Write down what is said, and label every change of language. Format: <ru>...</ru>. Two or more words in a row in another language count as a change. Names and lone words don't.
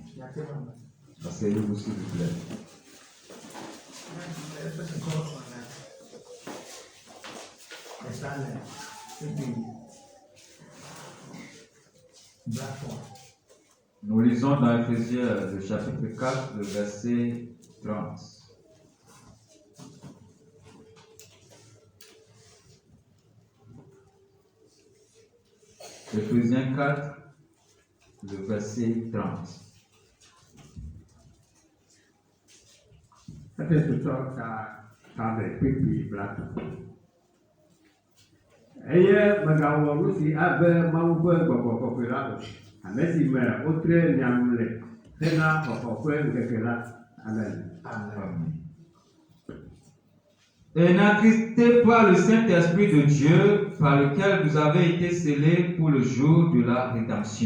<fr>Asseyez-vous s'il vous plaît. Nous lisons dans Ephésiens le chapitre 4, le verset 30. Ephésiens 4, le verset 30.</fr> <ee>Eye megawɔ nu si abe Mawu ƒe gbɔgbɔ kɔkɔe la o, ame si me wotre nyanu le hena xɔxɔ ƒe ŋkeke la. Amen. Amen.</ee> <fr>Et n'attristez pas le Saint-Esprit de Dieu, par lequel vous avez été scellés pour le jour de la rédemption.</fr>